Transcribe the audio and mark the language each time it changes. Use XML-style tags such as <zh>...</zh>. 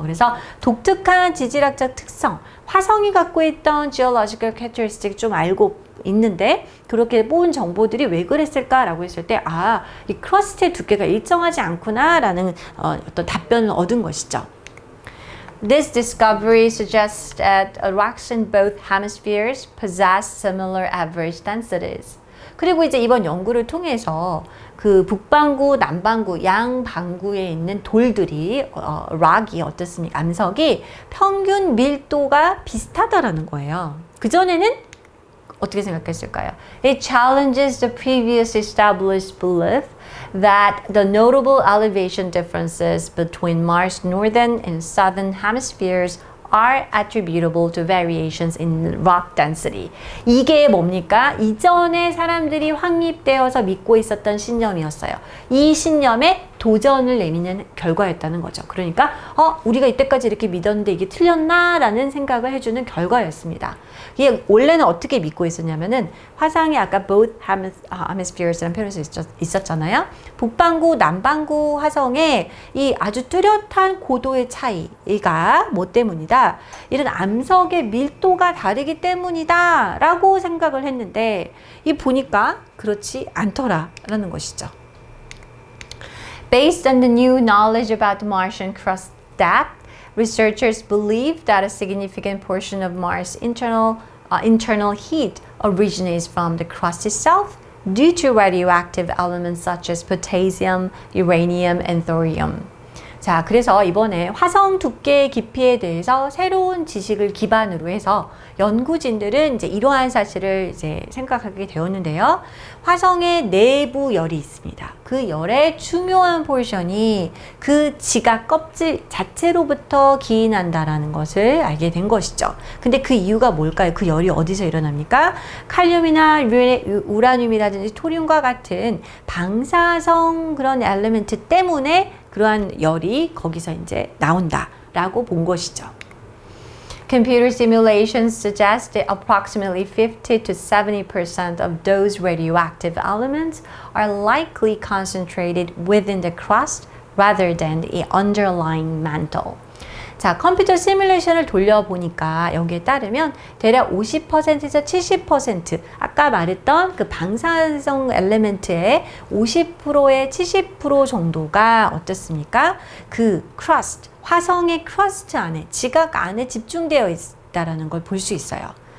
<ko>그래서 독특한 지질학적 특성, 화성이 갖고 있던</ko> <en>geological characteristic</en> <ko>좀 알고 있는데 그렇게 뽑은 정보들이 왜 그랬을까라고 했을 때 이 크러스트의 두께가 일정하지 않구나라는 어떤 답변을 얻은 것이죠.</ko> <en>This discovery suggests that rocks in both hemispheres possess similar average densities.</en> <ko>그리고 이제 이번 연구를 통해서 그 북반구, 남반구, 양반구에 있는 돌들이 락이 어떻습니까? 암석이 평균 밀도가 비슷하다라는 거예요. 그전에는 어떻게 생각했을까요?</ko> <en>It challenges the previous established belief that the notable elevation differences between Mars' northern and southern hemispheres are attributable to variations in rock density.</en> <ko>이게 뭡니까? 이전에 사람들이 확립되어서 믿고 있었던 신념이었어요. 이 신념에 도전을 내미는 결과였다는 거죠. 그러니까 우리가 이때까지 이렇게 믿었는데 이게 틀렸나? 라는 생각을 해주는 결과였습니다. 이게 원래는 어떻게 믿고 있었냐면은 화성이 아까</ko> <en>both hemispheres</en> <ko>라는 표현이 있었잖아요. 북반구, 남반구 화성에 이 아주 뚜렷한 고도의 차이가 뭐 때문이다? 이런 암석의 밀도가 다르기 때문이다 라고 생각을 했는데 이 보니까 그렇지 않더라라는 것이죠.</ko> <en>Based on the new knowledge about the Martian crust depth, researchers believe that a significant portion of Mars' internal heat originates from the crust itself due to radioactive elements such as potassium, uranium, and thorium.</en> <ko>자, 그래서 이번에 화성 두께의 깊이에 대해서 새로운 지식을 기반으로 해서 연구진들은 이제 이러한 사실을 이제 생각하게 되었는데요. 화성의 내부 열이 있습니다. 그 열의 중요한 포션이 그 지각 껍질 자체로부터 기인한다라는 것을 알게 된 것이죠. 근데 그 이유가 뭘까요? 그 열이 어디서 일어납니까? 칼륨이나 우라늄이라든지 토륨과 같은 방사성 그런 엘리멘트 때문에 그러한 열이 거기서 이제 나온다라고 본 것이죠.</ko> <en>Computer simulations suggest that approximately 50 to 70% of those radioactive elements are likely concentrated within the crust rather than the underlying mantle.</en> <ko>자, 컴퓨터 시뮬레이션을 돌려보니까 여기에 따르면 대략 50%에서 70% 아까 말했던 그 방사성 엘리멘트의 50%에 70% 정도가 어떻습니까? 그 크러스트, 화성의 크러스트 안에, 지각 안에 집중되어 있다는 걸 볼 수 있어요.</ko>